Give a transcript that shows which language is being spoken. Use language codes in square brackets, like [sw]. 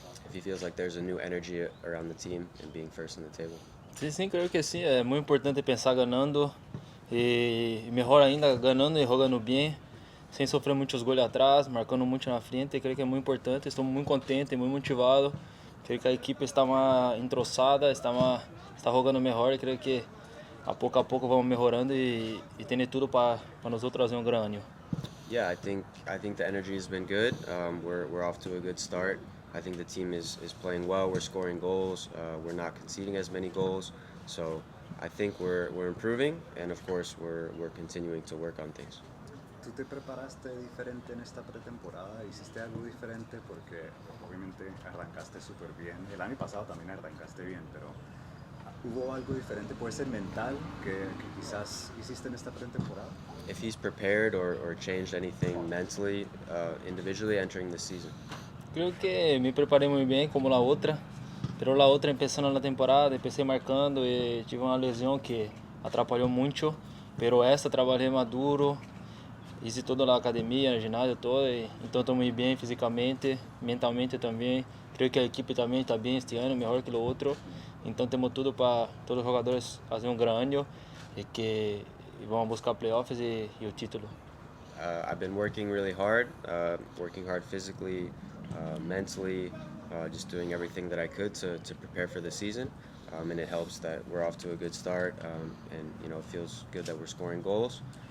[en] If he feels like there's a new energy around the team and being first in the table. [pt] Sim, creio que sim. É muito importante pensar ganhando e melhor ainda ganhando e jogando bem, sem sofrer muitos gols atrás, marcando muito na frente. Creio que é muito importante. Estou muito contente, muito motivado. Creio que a equipe está mais entroçada, está jogando melhor. Creio que a pouco vamos melhorando e tendo tudo para nós outros fazer grande ano. [en] Yeah, I think the energy has been good. We're off to a good start. I think the team is playing well. We're scoring goals. We're not conceding as many goals. So I think we're improving, and of course we're continuing to work on things. [es] ¿Tú te preparaste diferente en esta pretemporada? ¿Hiciste algo diferente? Porque obviamente arrancaste súper bien. El año pasado también arrancaste bien, pero ¿hubo algo diferente? ¿Puede ser mental que quizás hiciste en esta pretemporada? [en] If he's prepared or changed anything mentally, individually entering the season. [pt] Creo que me preparei muito bem como a outra, pero a outra empezando na temporada, empecé marcando e tive uma lesão que atrapalhou muito, pero essa trabalhei maduro, fiz toda a academia, no ginásio todo, então estou muito bem fisicamente, mentalmente também. Creio que a equipe também está bem este ano, melhor que o outro, então temos tudo para todos os jogadores fazer grande ano e vamos buscar playoffs e o título. [en] I've been working really hard, working hard physically, mentally, just doing everything that I could to prepare for the season, and it helps that we're off to a good start, and it feels good that we're scoring goals.